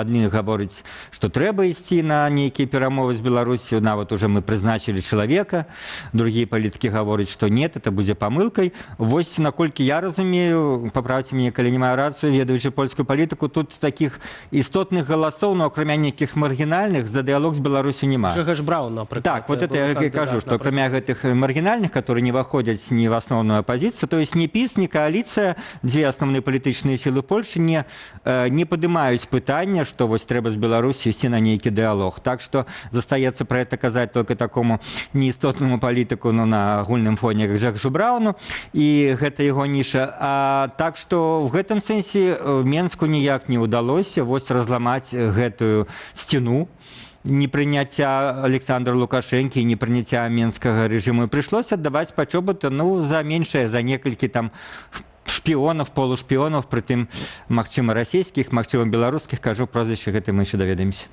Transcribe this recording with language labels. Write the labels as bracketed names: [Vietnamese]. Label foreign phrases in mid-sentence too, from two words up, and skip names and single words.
[Belarusian] Адны гавораць, што трэба ісці на нейкія перамовы з Беларусю, нават уже мы прызначылі чалавека, другія палітыкі гавораць, што [Russian] нет, это [Belarusian] будзе памылкай. Вось, наколькі я разумею, паправце мяне, калі не маю рацыю, ведаючы польскую палітыку, тут такіх істотных галасоў, но акрамя нейкіх маргінальных, за дыялог з Беларусю няма. Жыгаш Браўн, напрыклад. [Russian] Так, вот это я и кажу, что кроме этих маргинальных, которые не выходят ни в основную оппозицию, то есть ни ПИС, ни коалиция, две основные политические силы Польши не поднимают пытания, что вот треба с Беларусью идти на некий диалог. Так что застаецца про это казать только такому неистотному политику, но на [Belarusian] агульном фоне, [Russian] как Жыгашу Браўну, и это его ниша. Так что в этом сенсе Менску [Belarusian] ніяк не удалося вот разломать гэтую стену непрыняцця Александра Лукашэнкі і непрыняцця менскага рэжыму. І прыйшлося аддаваць пачобыта, ну, за меншае, за некалькі там шпіёнаў, полушпіёнаў, прытым, магчыма, расійскіх, магчыма, беларускіх, кажу, прозвішча гэта мы яшчэ даведаемся.